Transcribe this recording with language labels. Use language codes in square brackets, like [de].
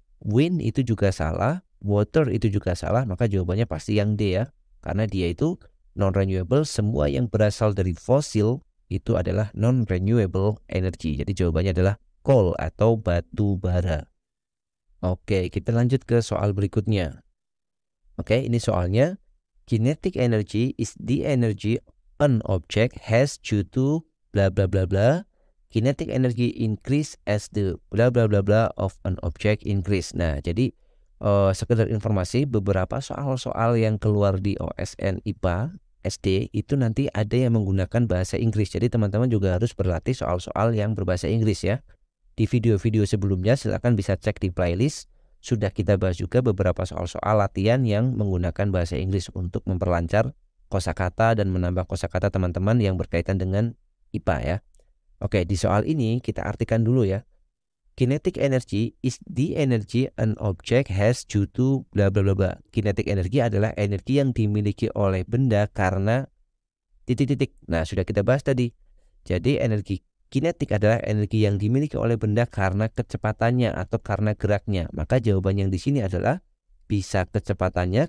[id] Wind itu juga salah, water itu juga salah, maka jawabannya pasti yang D ya. Karena dia itu non-renewable, semua yang berasal dari fosil itu adalah non-renewable energy. Jadi jawabannya adalah coal atau batu bara. Oke, kita lanjut ke soal berikutnya. Oke, ini soalnya. [en] Kinetic energy is the energy an object has due to bla bla bla bla. Kinetic energy increase as the bla bla bla bla of an object increase. [id] Nah, jadi sekedar informasi, beberapa soal-soal yang keluar di OSN IPA SD itu nanti ada yang menggunakan bahasa Inggris. Jadi teman-teman juga harus berlatih soal-soal yang berbahasa Inggris ya. Di video-video sebelumnya silakan bisa cek di playlist. Sudah kita bahas juga beberapa soal-soal latihan yang menggunakan bahasa Inggris untuk memperlancar kosakata dan menambah kosakata teman-teman yang berkaitan dengan IPA ya. Oke, di soal ini kita artikan dulu ya. [en] Kinetic energy is the energy an object has due to bla bla bla bla. [id] Kinetic energy adalah energi yang dimiliki oleh benda karena titik-titik. Nah, sudah kita bahas tadi. Jadi energi kinetik adalah energi yang dimiliki oleh benda karena kecepatannya atau karena geraknya. Maka jawaban yang di sini adalah bisa kecepatannya.